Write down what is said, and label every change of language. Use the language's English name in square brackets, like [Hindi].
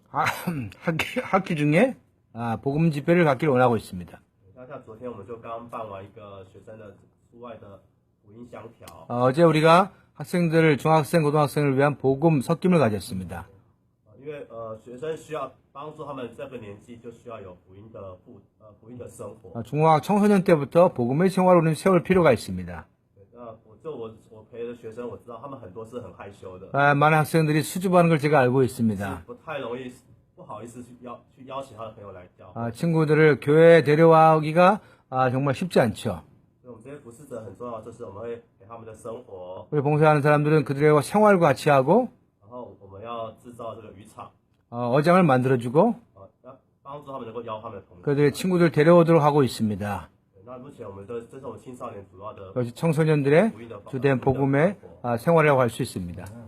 [Korean] 학기 중에 복음 집회를 갖기를 원하고 있습니다. [Chinese] 像昨天我们就刚办完一个学生的出外的福音相调。 [Korean] 어제 우리가 학생들을 중학생, 고등학생을 위한 복음 섞임을 가졌습니다. [Chinese] 因为学生需要帮助他们这个年纪就需要有福音的生活。 [Korean] 중학 청소년 때부터 복음의 생활을 우리는 세울 필요가 있습니다. [Chinese] 我陪的学生，我知道他们很多是很害羞的， [Korean] 많은 학생들이 수줍어하는 걸 제가 알고 있습니다. [Chinese] 不太容易不好意思去邀请他的朋友来教。 [Korean] 친구들을 교회에 데려와기가 정말 쉽지 않죠. [Chinese] 所以我们这些服侍者很重要，就是我们会给他们的生活， [Korean] 우리 봉사하는 사람들은 그들의 생활과 같이 하고 [Chinese] 然后我们要制造这个渔场， [Korean] 어장을 만들어주고 [Chinese] 要帮助他们能够邀他们的朋友。 [Korean] 그들의 친구들 데려오도록 하고 있습니다. [Chinese] 那目前我们这是我们青少年主要的 [Korean] 그것이 청소년들의 주된 복음의 생활이라고 할 수 있습니다.